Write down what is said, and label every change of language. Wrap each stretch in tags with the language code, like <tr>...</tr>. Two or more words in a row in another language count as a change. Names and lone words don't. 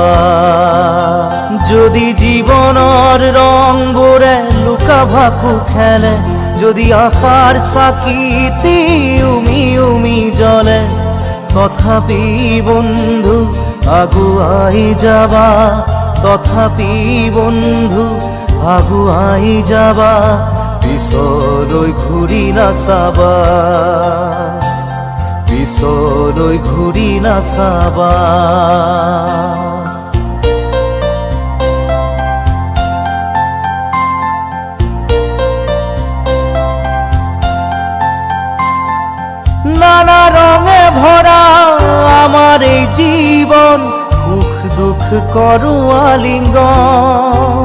<as>যদি জীৱনৰ ৰংবোৰে লুকা ভাকু খেলে, যদি আশাৰ চাকি উমি উমি জ্বলে, তথাপি বন্ধু আগুৱাই যাবা, তথাপি বন্ধু আগুৱাই যাবা, পিছলৈ ঘূৰি নাচাবা, পিছলৈ ঘূৰি নাচাবা।</as> <bn>নানা রঙে ভরা আমার এই জীবন, সুখ দুঃখ করো আলিঙ্গন।</bn>